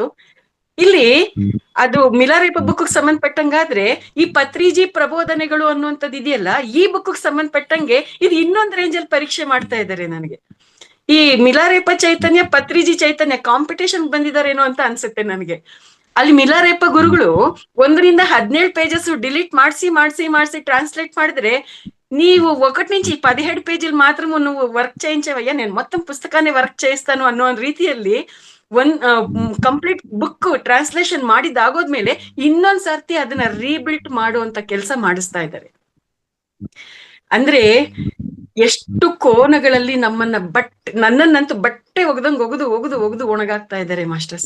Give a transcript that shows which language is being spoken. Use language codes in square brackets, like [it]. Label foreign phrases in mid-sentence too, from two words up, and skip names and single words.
[kn] ಇಲ್ಲಿ ಅದು ಮಿಲಾರೇಪ ಬುಕ್ ಸಂಬಂಧಪಟ್ಟಂಗಾದ್ರೆ ಈ ಪತ್ರಿಜಿ ಪ್ರಬೋಧನೆಗಳು ಅನ್ನುವಂಥದ್ದು ಇದೆಯಲ್ಲ, ಈ ಬುಕ್ ಸಂಬಂಧಪಟ್ಟಂಗೆ ಇದು ಇನ್ನೊಂದು ರೇಂಜಲ್ಲಿ ಪರೀಕ್ಷೆ ಮಾಡ್ತಾ ಇದ್ದಾರೆ ನನಗೆ. ಈ ಮಿಲಾರೇಪ ಚೈತನ್ಯ, ಪತ್ರಿಜಿ ಚೈತನ್ಯ ಕಾಂಪಿಟೇಷನ್ ಬಂದಿದಾರೇನೋ ಅಂತ ಅನ್ಸುತ್ತೆ ನನಗೆ. ಅಲ್ಲಿ ಮಿಲಾರೇಪ ಗುರುಗಳು 1ರಿಂದ 17 [en] pages delete [kn] ಮಾಡಿಸಿ ಟ್ರಾನ್ಸ್ಲೇಟ್ ಮಾಡಿದ್ರೆ, ನೀವು [te] 1 నుంచి 17 పేజీలు మాత్రము నువ్వు వర్క్ చేయించవయ్యా, నేను మొత్తం పుస్తకాన్ని వర్క్ చేస్తాను [kn] ಅನ್ನೋ ರೀತಿಯಲ್ಲಿ [en] complete book translation [kn] ಮಾಡಿದಾಗೋದ್ಮೇಲೆ ಇನ್ನೊಂದ್ ಸರ್ತಿ ಅದನ್ನ ರೀಬಿಲ್ಟ್ ಮಾಡುವಂತ ಕೆಲಸ ಮಾಡಿಸ್ತಾ ಇದ್ದಾರೆ. ಅಂದ್ರೆ ಎಷ್ಟು ಕೋನಗಳಲ್ಲಿ ನನ್ನನ್ನಂತೂ ಬಟ್ಟೆ ಒಗೆದು ಒಣಗಾಕ್ತಾ ಇದ್ದಾರೆ ಮಾಸ್ಟರ್ಸ್.